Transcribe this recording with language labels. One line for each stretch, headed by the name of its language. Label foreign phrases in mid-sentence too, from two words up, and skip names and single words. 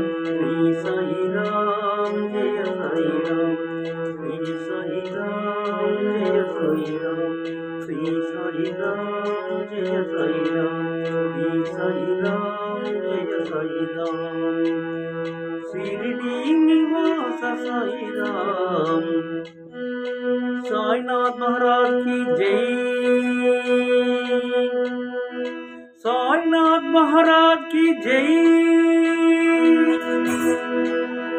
Telugu: శ్రీ సాయి రామ్ జయ సాయి రామ్, శ్రీ సాయి రామ్ జయ సాయి రామ్, శ్రీ సాయి రామ్ జయ సాయి రామ్, శ్రీ సాయి రామ్ జయ సాయి రామ్, షిరిడి నివాస సాయి రామ్।
Hindi: साईनाथ महाराज की जय। साईनाथ महाराज की जय।